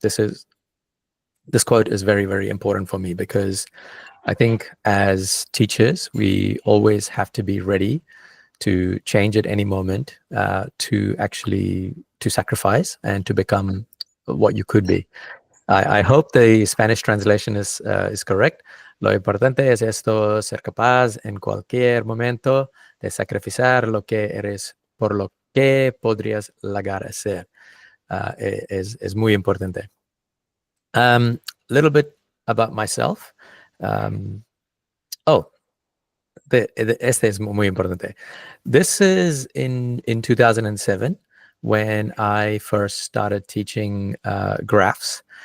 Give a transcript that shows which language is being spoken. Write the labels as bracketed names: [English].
[English] This quote is very, very important for me because I think as teachers, we always have to be ready to change at any moment, to sacrifice and to become what you could be. I hope the Spanish translation is correct. [Spanish] Lo importante es esto, ser capaz en cualquier momento de sacrificar lo que eres por lo que podrías llegar a ser. Es muy importante. [English] Little bit about myself. [Spanish] Este es muy importante. [English] This is in 2007 when I first started teaching graphs.